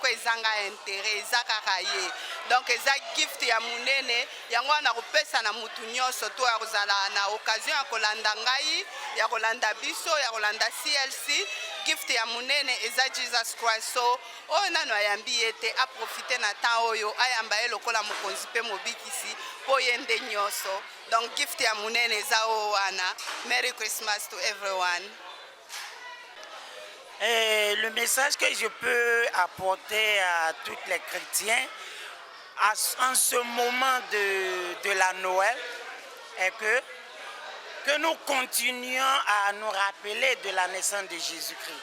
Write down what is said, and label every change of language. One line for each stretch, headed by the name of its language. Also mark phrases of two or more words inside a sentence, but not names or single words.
Lingala: ezanga intérêt eza kaka ye donc eza gift ya munene yango wana kopesa na mutu nyonso to ya kozala na occasion ya kolanda ngai ya kolanda biso ya kolanda CLC gift ya munene eza Jesus Christ so oyo nano ayambi ye te aprofite na temps oyo ayamba ye lokola mokonzi mpe mobikisi mpo ye nde nyonso donc gift ya munene eza oyo wana.
English: Merry Christmas to everyone.
French: Le message que je peux apporter à tous les chrétiens en ce moment de la Noël est que nous continuions à nous rappeler de la naissance de Jésus-Christ.